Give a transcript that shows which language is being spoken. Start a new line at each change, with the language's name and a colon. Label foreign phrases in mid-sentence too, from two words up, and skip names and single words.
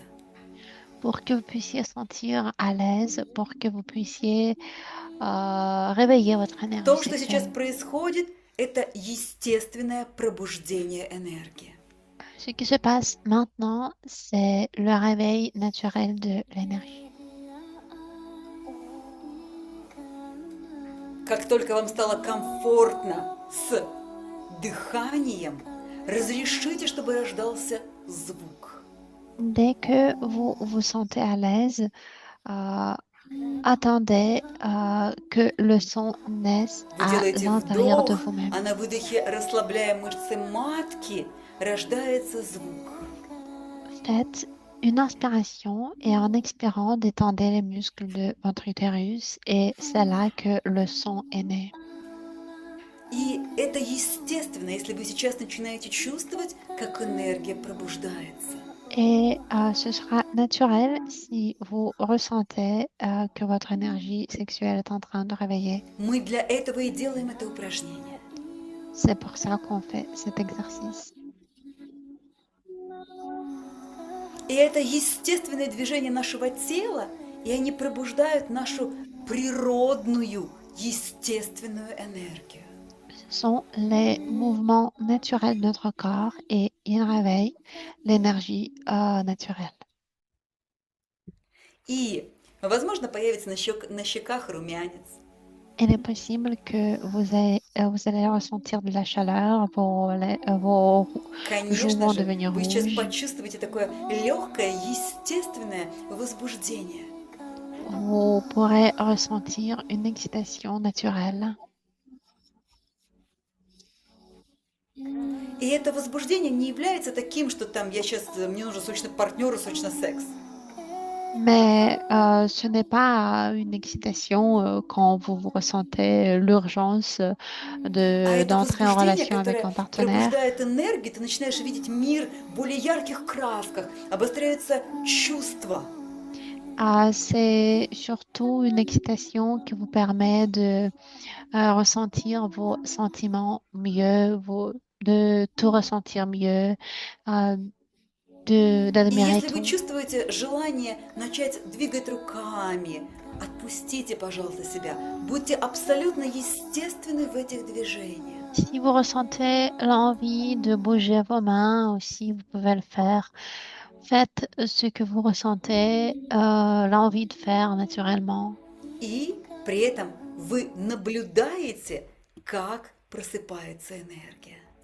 French: pour que vous puissiez sentir à l'aise, pour que vous puissiez réveiller votre énergie
Russian: То, что сейчас
French: sexuelle.
Russian: происходит, это естественное пробуждение энергии.
French: Ce qui se passe maintenant, c'est le réveil naturel de l'énergie.
Russian: Как только вам стало комфортно с дыханием, разрешите, чтобы рождался звук.
French: Dès que vous vous sentez à l'aise, euh, attendez que le son naisse
Russian: Вы
French: à
Russian: делаете
French: l'intérieur de
Russian: вдох,
French: vous-même.
Russian: а на выдохе, расслабляя мышцы матки, рождается звук.
French: Faites une inspiration et en expirant, détendez les muscles de votre utérus et c'est là que le son est né.
Russian: И это естественно, если вы сейчас начинаете чувствовать, как энергия пробуждается.
French: Et ce sera naturel si vous ressentez que votre énergie sexuelle est en train de réveiller.
Russian: Мы для этого и делаем это упражнение.
French: C'est pour ça qu'on fait cet exercice.
Russian: И это естественное движение нашего тела, и они пробуждают нашу природную, естественную энергию.
French: Ce sont les mouvements naturels de notre corps et ils réveillent l'énergie naturelle.
Russian: И, возможно, появится на щеках румянец.
French: Il est possible que vous allez ressentir de la chaleur, vos joues
Russian: Конечно
French: vont
Russian: же,
French: devenir
Russian: вы сейчас
French: rouges.
Russian: почувствуете такое легкое, естественное возбуждение.
French: Vous pourrez ressentir une excitation naturelle.
Russian: И это возбуждение не является таким, что там мне нужен срочно партнер и срочно секс.
French: Mais ce n'est pas une excitation quand vous ressentez l'urgence
Russian: А это
French: d'entrer en
Russian: возбуждение,
French: relation avec
Russian: которое
French: un partenaire.
Russian: пробуждает энергию, ты начинаешь видеть мир в более ярких красках, обостряются чувства.
French: C'est surtout une excitation qui vous permet de ressentir vos sentiments mieux, de tout ressentir mieux, euh,
Russian: И
French: d'admirer
Russian: если вы
French: tout.
Russian: чувствуете желание начать двигать руками, отпустите, пожалуйста, себя. Будьте абсолютно естественны в этих движениях.
French: Si vous ressentez l'envie de bouger vos mains aussi, vous pouvez le faire. Faites ce que vous ressentez, l'envie de faire naturellement.
Russian: И при этом вы наблюдаете, как просыпается энергия.